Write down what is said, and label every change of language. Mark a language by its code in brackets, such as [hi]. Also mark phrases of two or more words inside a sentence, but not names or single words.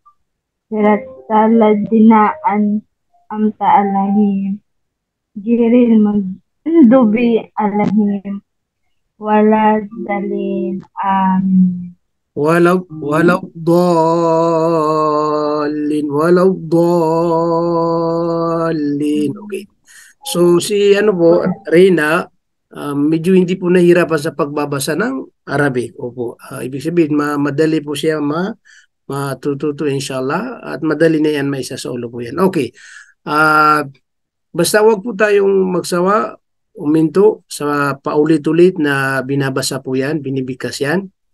[ar] صراط الذين أنعمت عليهم. غير المغضوب عليهم ولا الضالين. Amin. ولا الضالين. Okay. [tl] So si Reyna, medyo hindi po nahirapan sa pagbabasa ng Arabic. Opo. Ibig sabihin, madali po siya matututo inshallah at madali na yan maisasaulo po yan. Okay. Basta wag po tayong magsawa, uminto sa paulit-ulit na binabasa po yan, binibigkas yan.